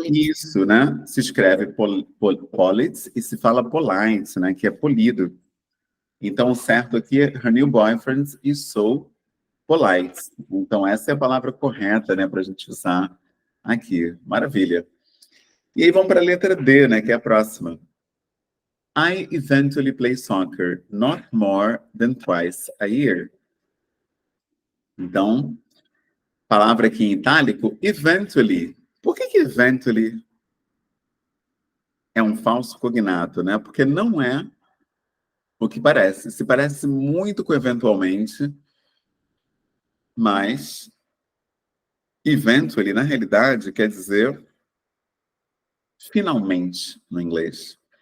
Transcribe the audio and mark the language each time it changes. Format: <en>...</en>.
<pt>Isso, né? Se escreve polite e se fala polite, né? Que é polido. Então o certo aqui é</pt> <en>her new boyfriend is so polite.</en> <pt>Então essa é a palavra correta, né? Para a gente usar aqui. Maravilha. E aí vamos para a letra D, né? Que é a próxima.</pt> <en>I eventually play soccer, not more than twice a year.</en> <pt>Então, palavra aqui em itálico, eventually. Por que eventually é um falso cognato, né? Porque não é o que parece. Se parece muito com eventualmente, mas eventually, na realidade, quer dizer finalmente, no inglês.</pt>